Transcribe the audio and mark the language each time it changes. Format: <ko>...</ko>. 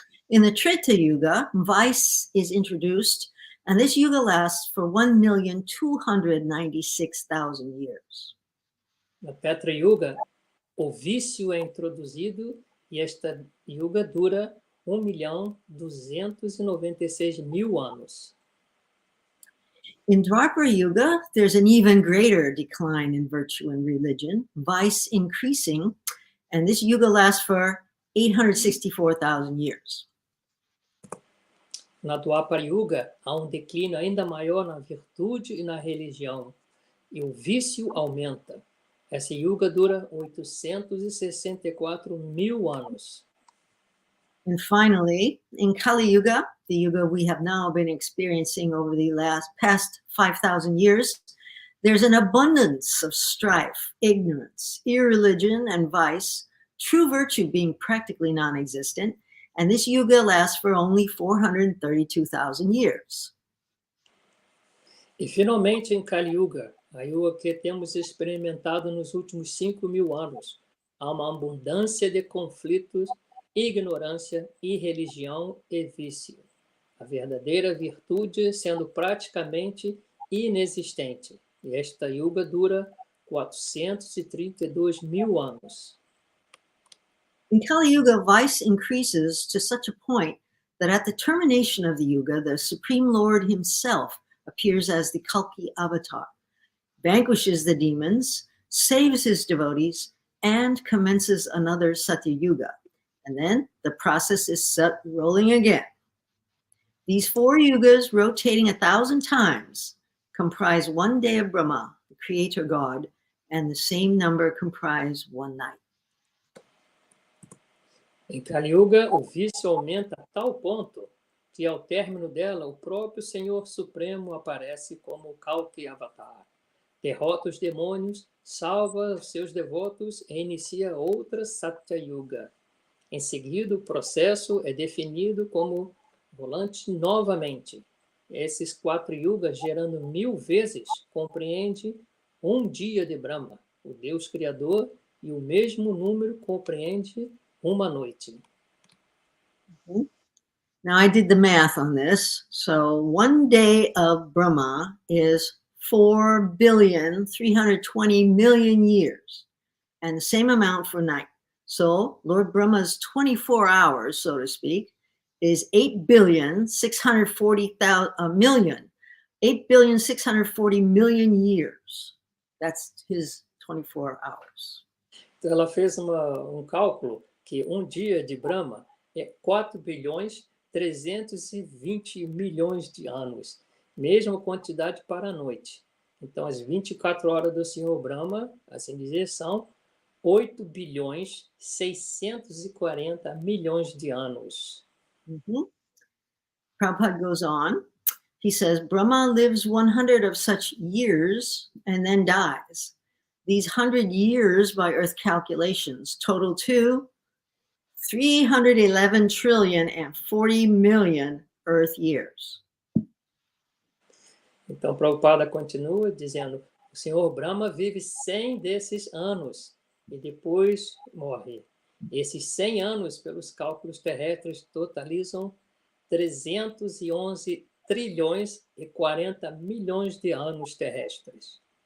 <en>In the Treta Yuga, vice is introduced, and this yuga lasts for 1,296,000 years.</en> <pt>Na Petra Yuga, o vício é introduzido e esta yuga dura 1.296.000 anos.</pt> <en>In Dwapara Yuga, there's an even greater decline in virtue and religion, vice increasing, and this yuga lasts for 864,000 years.</en> <pt>Na Dwapara Yuga, há declínio ainda maior na virtude e na religião, e o vício aumenta. Essa yuga dura 864.000 anos.</pt> <en>And finally, in Kali Yuga, the yuga we have now been experiencing over the past 5,000 years, there's an abundance of strife, ignorance, irreligion, and vice, true virtue being practically non-existent, and this yuga lasts for only 432,000 years.</en> <pt>E finalmente em Kali Yuga, a yuga que temos experimentado nos últimos 5.000 anos, há uma abundância de conflitos, ignorância, irreligião e vício. A verdadeira virtude sendo praticamente inexistente. E esta yuga dura 432.000 anos.</pt> <en>In Kali Yuga, vice increases to such a point that at the termination of the yuga, the Supreme Lord himself appears as the Kalki avatar, vanquishes the demons, saves his devotees, and commences another Satya Yuga. And then the process is set rolling again. These 4 yugas, rotating 1,000 times, comprise one day of Brahma, the creator God, and the same number comprise one night.</en> <pt>Em Kali Yuga, o vício aumenta a tal ponto que, ao término dela, o próprio Senhor Supremo aparece como Kalki Avatar, derrota os demônios, salva os seus devotos e inicia outra Satya Yuga. Em seguida, o processo é definido como volante novamente. Esses 4 yugas, gerando 1.000 vezes, compreende um dia de Brahma, o Deus Criador, e o mesmo número compreende uma noite.</pt> <en>Now I did the math on this. So one day of Brahma is 4,320,000,000 years, and the same amount for night. So Lord Brahma's 24 hours, so to speak, is 8,640,000,000 years. That's his 24 hours.</en> <pt>Então ela fez cálculo que um dia de Brahma é 4.320 de anos, mesma quantidade para a noite. Então as 24 horas do Senhor Brahma, assim dizer, são 8.640 de anos.</pt> <en>Prabhupada goes on. He says, Brahma lives 100 of such years and then dies. These 100 years by earth calculations total to 311,040,000,000 earth years.</en> <pt>Então Prabhupada continua dizendo, o Senhor Brahma vive 100 desses anos e depois morre. Esses 100 anos, pelos cálculos terrestres, totalizam 311 trilhões e 40 milhões de anos terrestres.</pt>